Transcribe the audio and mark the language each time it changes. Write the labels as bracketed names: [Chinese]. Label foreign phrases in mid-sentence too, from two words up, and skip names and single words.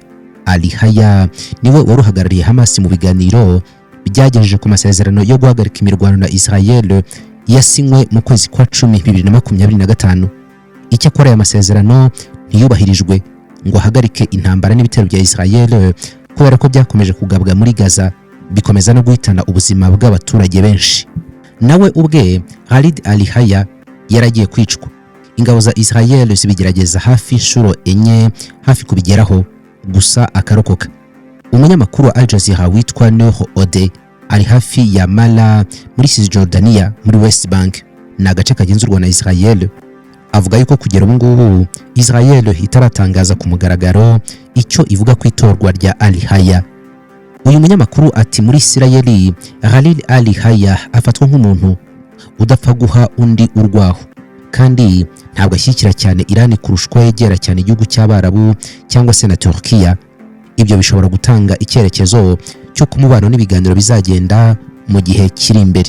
[Kinyarwanda] al-Hayya niwe waruhagarariye Hamas mu biganiro byagejeje ku masezerano yo guhagarika imirwano na Israel yasinywe mu kwezi kwa 10 2025. Icyakora aya masezerano ntiyubahirijwe ngo ahagarike intambara n'ibitero bya Israel kubera ko byakomeje kugabwa muri Gaza, bikomeza no guhitana ubuzima bw'abaturage benshi. Nawe ubwe Khalid al-Hayya yaragiye kwicwa. Ingabo za Israel zibigerageza hafi inshuro 4 hafi kubigeraho, gusa akarokoka. Umunyamakuru wa Al Jazeera witwa Noor Ode ari hafi ya Mala muri Cisjordania muri West Bank, ni agace kagenzurwa na Israel. Avuga yuko kugera ubu ngubu Israel itaratangaza ku mugaragaro icyo ivuga ku itorwa rya al-Hayya. Uyu munyamakuru ati muri Israel Khalil al-Hayya afatwa nk'umuntu udapfa guha undi urwaho, kandi ntabwo ashyikira cyane Irani kurushwa yegera cyane igihugu cy'Abarabu cyangwa se na Turkiya. Ibyo bishobora gutanga icyerekezo cyo kumubano n'ibiganiro bizagenda mu gihe kiri imbere.